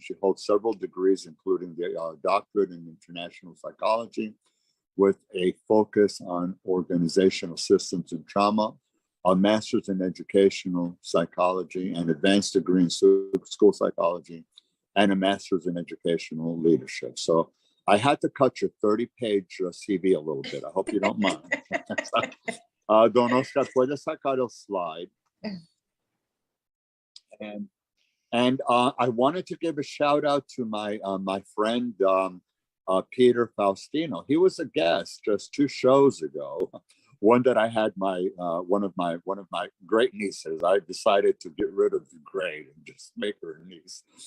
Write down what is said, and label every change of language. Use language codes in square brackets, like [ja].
[en] She holds several degrees, including the doctorate in international psychology, with a focus on organizational systems and trauma, a master's in educational psychology, an advanced degree in school psychology, and a master's in educational leadership. So I had to cut your 30-page CV a little bit. I hope you don't mind. [es] Don Oscar, puedes sacar el slide. [en] And I wanted to give a shout out to my my friend Peter Faustino. He was a guest just 2 shows ago. One that I had one of my great nieces. I decided to get rid of the great and just make her a niece.